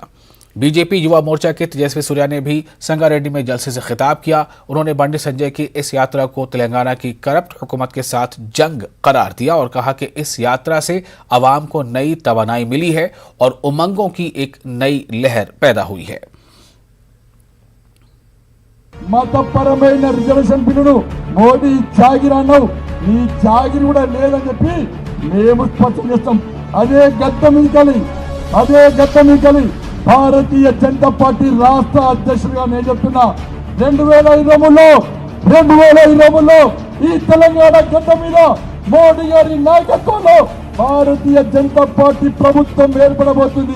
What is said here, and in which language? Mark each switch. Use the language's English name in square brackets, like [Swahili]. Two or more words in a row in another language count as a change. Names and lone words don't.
[Urdu] BJP یوا مورچہ کے تیجسوی سوریا نے بھی سنگا ریڈی میں جلسے سے خطاب کیا۔ انہوں نے بنڈی سنجے کی اس یاترا کو تلنگانہ کی کرپٹ حکومت کے ساتھ جنگ قرار دیا اور کہا کہ اس یاترا سے عوام کو نئی توانائی ملی ہے اور امنگوں کی ایک نئی لہر پیدا ہوئی ہے۔ [Telugu] మతపరమైన రిజర్వేషన్ బిల్లును మోడీ జాగిరి అన్నావు, నీ జాగిరి కూడా లేదని చెప్పి మేము స్పష్టం చేస్తాం। అదే గద్ద మీకలి భారతీయ జనతా పార్టీ రాష్ట్ర అధ్యక్షుడిగా నేను చెప్తున్నా 2020లో ఈ తెలంగాణ గడ్డ మీద మోడీ గారి నాయకత్వంలో భారతీయ జనతా పార్టీ ప్రభుత్వం ఏర్పడబోతుంది।